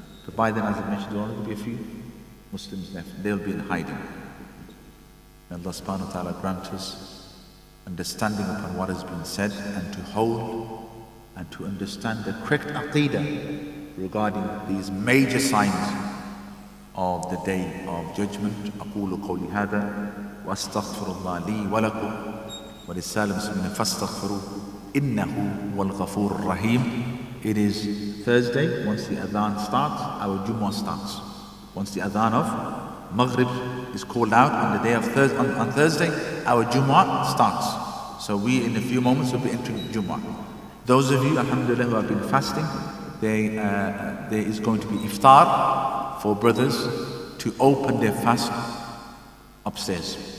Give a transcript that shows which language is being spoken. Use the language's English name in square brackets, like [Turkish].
[English] But by then, as I mentioned, there will only be a few Muslims left. They'll be in hiding. May Allah subhanahu wa ta'ala grant us understanding upon what has been said, and to hold and to understand the correct aqeedah regarding these major signs of the day of judgment. [Arabic] أقول قولي هذا وأستغفر الله لي ولكم ولسائر المسلمين فاستغفروه إنه هو الغفور الرحيم. [English] It is Thursday. Once the adhan starts, our Jumu'ah starts. Once the adhan of Maghrib is called out on the day of on Thursday, our Jumu'ah starts. So we in a few moments will be entering Jumu'ah. Those of you, alhamdulillah, who have been fasting, there is going to be iftar for brothers to open their fast upstairs.